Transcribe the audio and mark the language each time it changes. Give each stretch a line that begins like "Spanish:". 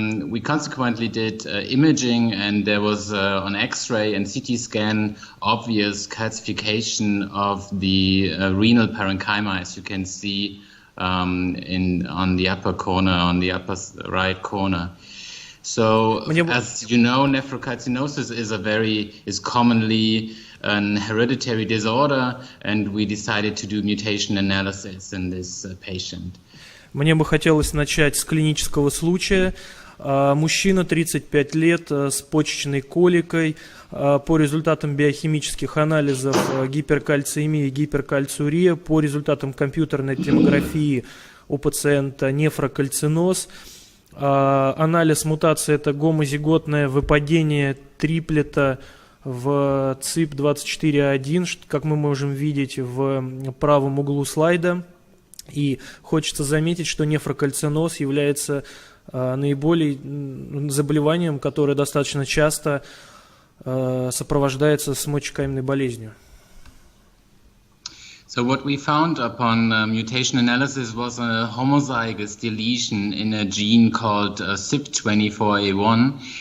English: We consequently did imaging, and there was on X-ray and CT scan obvious calcification of the renal parenchyma, as you can see on the upper corner, on the upper right corner. So, as you know, nephrocalcinosis is commonly an hereditary disorder, and we decided to do mutation analysis in this patient.
Russian: Мне бы хотелось начать с клинического случая. Мужчина, 35 лет, с почечной коликой. По результатам биохимических анализов гиперкальциемия и гиперкальциурия, по результатам компьютерной томографии у пациента нефрокальциноз. Анализ мутации – это гомозиготное выпадение триплета в ЦИП24А1, как мы можем видеть в правом углу слайда. И хочется заметить, что нефрокальциноз является наиболее заболеванием, которое достаточно часто сопровождается с мочекаменной болезнью.
English: So what we found upon mutation analysis was a homozygous deletion in a gene called CYP24A1.